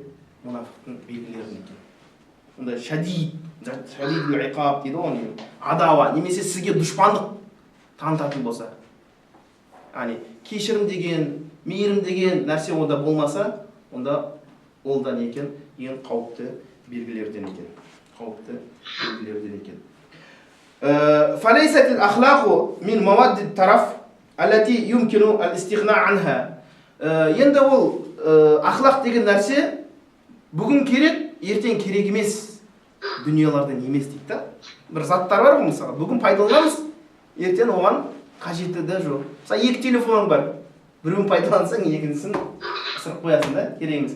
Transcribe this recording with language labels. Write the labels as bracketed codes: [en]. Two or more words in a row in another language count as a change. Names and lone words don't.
[kk] Мұнафиқтың белгілерін екен. Онда [ar] شديد العقاب [kk] дейді ғой, адава, немесе сізге дұшпандық танытатын болса. Яғни, кешірім деген, мейірім деген нәрсе онда болмаса, онда ол да не екен? Ең қауіпті белгілерден екен. Қауіпті белгілерден екен. [ar] فليست الأخلاق من مواد الترف التي يمكن الاستغناء عنها. [kk] Енді ол ахлақ деген нәрсе бүгін керек, ертең керек емес дүниелерден емес дейді да. Бір заттар бар ғой, мысалы, бүгін пайдаланамыз, ертең оған қажеті де жоқ. Мысалы, 2 телефон бар. Біреуін пайдалансаң, екіншісін ысырып қоясың да, керек емес.